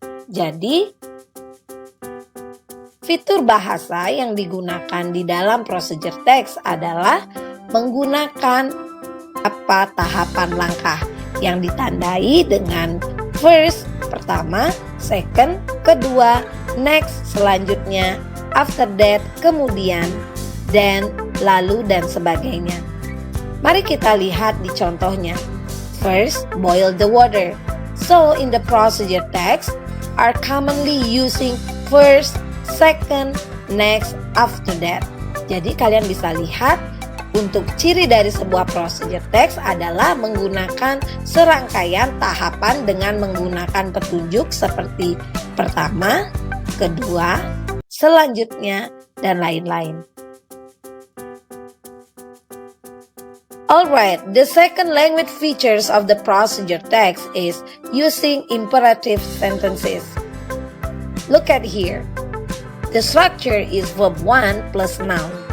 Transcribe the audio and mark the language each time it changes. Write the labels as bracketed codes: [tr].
[id] Jadi, fitur bahasa yang digunakan di dalam procedure text adalah menggunakan tahapan langkah yang ditandai dengan first, pertama, second, kedua, next, selanjutnya, after that, kemudian, then, lalu, dan sebagainya. Mari kita lihat di contohnya. [en] First, boil the water. So, in the procedure text are commonly using first, second, next, after that. [id] Jadi kalian bisa lihat untuk ciri dari sebuah procedure text adalah menggunakan serangkaian tahapan dengan menggunakan petunjuk seperti pertama, kedua, selanjutnya, dan lain-lain. [en] Alright, the second language features of the procedure text is using imperative sentences. Look at here. The structure is verb 1 plus noun.